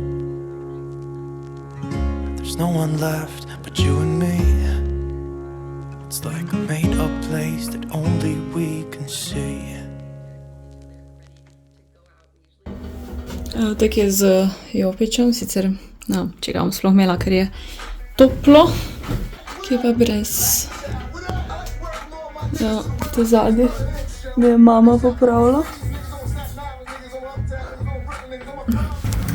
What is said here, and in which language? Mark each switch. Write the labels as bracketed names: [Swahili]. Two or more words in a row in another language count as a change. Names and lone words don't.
[English] There's no one left but you and me. It's like a made-up place that only we can see. [Slovenian] Tak je z jopičem, sicer, če ga bom sploh imela, ker je toplo, ki je pa brez. Ja, to zadnje mi je mama popravila.